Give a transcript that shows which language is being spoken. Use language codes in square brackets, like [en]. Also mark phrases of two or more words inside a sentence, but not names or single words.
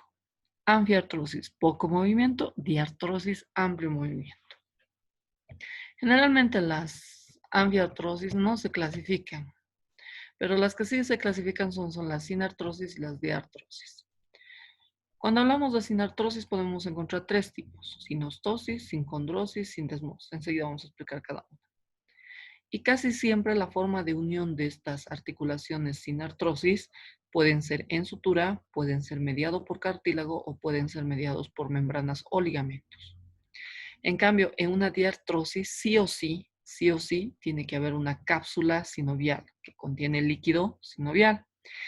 [es] Anfiartrosis, poco movimiento. Diartrosis, amplio movimiento. Generalmente las anfiartrosis no se clasifican, pero las que sí se clasifican son las sinartrosis y las diartrosis. Cuando hablamos de sinartrosis podemos encontrar tres tipos: sinostosis, sincondrosis, sindesmosis. Enseguida vamos a explicar cada una. Y casi siempre la forma de unión de estas articulaciones sin artrosis pueden ser en sutura, pueden ser mediado por cartílago o pueden ser mediados por membranas o ligamentos. En cambio, en una diartrosis sí o sí, tiene que haber una cápsula sinovial que contiene líquido sinovial.